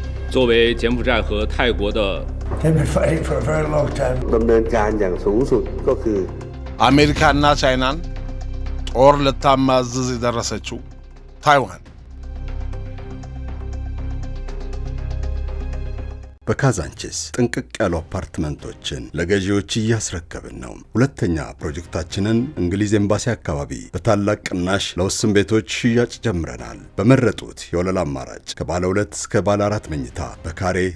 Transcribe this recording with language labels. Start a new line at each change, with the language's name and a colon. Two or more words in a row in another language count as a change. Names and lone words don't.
Chinese: 作为柬埔寨和泰国的
English: They've been fighting for a very long time.
Thai: ดำเนินการอย่างสูงสุดก็คือ
Amharic: አሜሪካና ቻይናን ጦር ልታማዝዝ የደረሰችው ታይዋን በካዛንቺስ ጥንቅቅ ያሉ አፓርትመንቶችን ለገዢዎች እያስረከብን ነው። ሁለተኛ ፕሮጀክታችንን እንግሊዝ ኤምባሲ አካባቢ በታላቅ ቅናሽ ለውስን ቤቶች ሽያጭ ጀምረናል። በመረጡት የወለል አማራጭ ከባለ 2 እስከ ባለ 4 መኝታ በካሬ